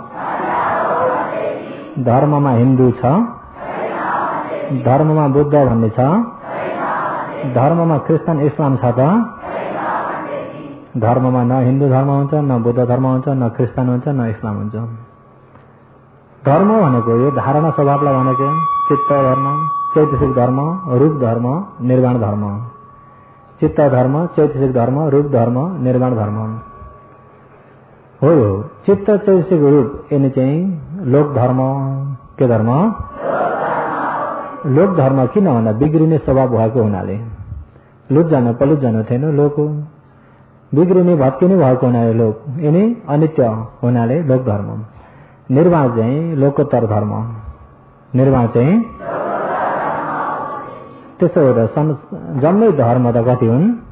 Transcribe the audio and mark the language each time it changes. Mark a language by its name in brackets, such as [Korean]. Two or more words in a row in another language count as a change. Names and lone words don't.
[Nepali] धर्ममा हिन्दू छ, धर्ममा बुद्ध भन्ने छ, धर्ममा क्रिस्चियन इस्लाम छ त? धर्ममा न हिन्दू धर्म हुन्छ, न बुद्ध धर्म हुन्छ, न क्रिस्चियन हुन्छ, न इस्लाम हुन्छ। धर्म भनेको यो धारणा स्वभावलाई भनेको चित्त धर्म, चैतसिक धर्म, रूप धर्म, निर्वाण धर्म। चित्त धर्म, चैतसिक धर्म, रूप धर्म, निर्वाण धर्म हो। चित्त चैतसिक रूप यिनी चाहिँ लोक धर्म। के धर्म? लोक धर्म किन भन्दा बिग्रिने स्वभाव भएको हुनाले, लुट जानु पलुट जानु थिएन लोक, बिग्रिने भत्किने भएको हुनाले लोक, यिनी अनित्य हुनाले लोक धर्म। निर्वाण चाहिँ लोकोत्तर धर्म। निर्वाण चाहिँ त्यसो हुँदा जम्मै धर्म त कति हुन्?